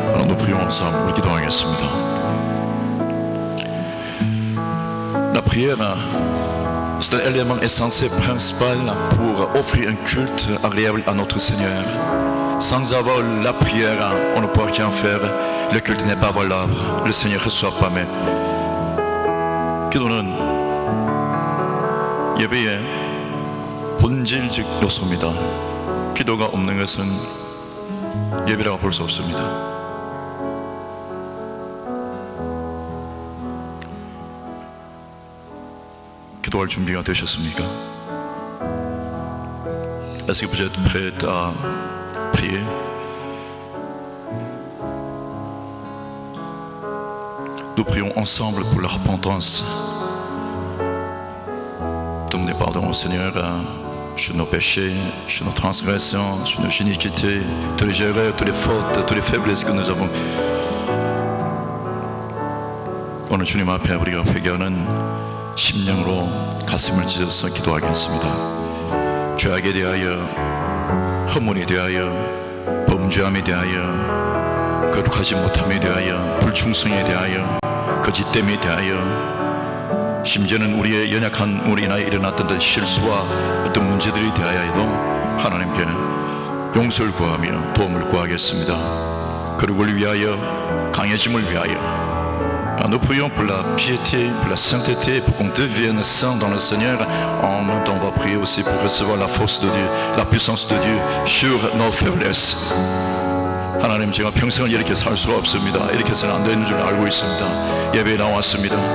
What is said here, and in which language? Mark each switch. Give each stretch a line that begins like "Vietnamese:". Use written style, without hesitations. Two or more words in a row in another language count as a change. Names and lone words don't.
French: nous prions ensemble.
Korean: 우리 기도하겠습니다.
French: La prière, c'est un élément essentiel, principal pour offrir un culte agréable à notre Seigneur. Sans avoir la prière, on ne peut rien faire. Le culte n'est pas valable. Le Seigneur ne reçoit pas même.
Korean: 기도는 예배의 본질적 요소입니다. 기도가 없는 것은 예배라고 볼 수 없습니다. 기도할 준비가 되셨습니까?
French: Est-ce que vous êtes prêts à prier? Nous prions ensemble pour la repentance. Demandez pardon au Seigneur sur nos péchés, sur nos transgressions, sur nos iniquités, toutes les erreurs, toutes les fautes, toutes les faiblesses que nous avons.
Korean: 오늘 주님 앞에 우리가 회개하는 심령으로 가슴을 찢어서 기도하겠습니다. 죄악에 대하여, 허물에 대하여, 범죄함에 대하여, 거룩하지 못함에 대하여, 불충성에 대하여, 거짓됨에 대하여, 심지어는 우리의 연약한 우리 인하에 일어났던 실수와 어떤 문제들에 대하여도 하나님께 용서를 구하며 도움을 구하겠습니다. 거룩을 위하여, 강해짐을 위하여,
French: nous prions pour la piété, pour la sainteté, pour qu'on devienne saint dans le Seigneur. En même temps, on va prier aussi pour recevoir la force de Dieu, la puissance de Dieu sur nos faiblesses.
Korean: 하나님, 제가 평생을 이렇게 살 수가 없습니다. 이렇게 해서는 안 되는 줄 알고 있습니다. 예배에 나왔습니다.